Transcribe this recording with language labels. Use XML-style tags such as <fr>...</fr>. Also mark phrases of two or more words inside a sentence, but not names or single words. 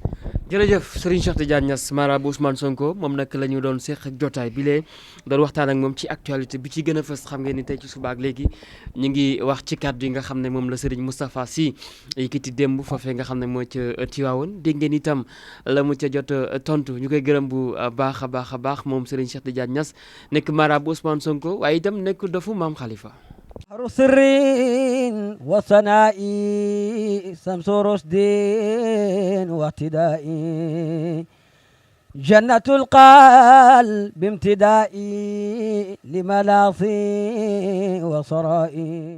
<wo>jërëjëf Serigne Cheikh Tidiane Niass marabout Ousmane Sonko moom nag la ñu doon seq ak jotaay bi lee doon waxtaan ak moom ci actualité bi ci gën a fës xam ngeen ni tey ci suba ak léegi ñu ngi wax ci kàddu yi nga xam ne moom la Serigne Moustapha Sy yëkkati démb foofee nga xam ne moo ca Tivaouane dégg ngeen itam la mu ca jot tontu ñu koy gërëm bu baax a baax moom Serigne Cheikh Tidiane Niass nekk marabout Ousmane Sonko waaye itam nekk dofu maam Khalifa.</wo> <ar>بحر سر وثناء شمس رشد واهتداء جنة القلب بامتداء لملاصي وصرائي</ar>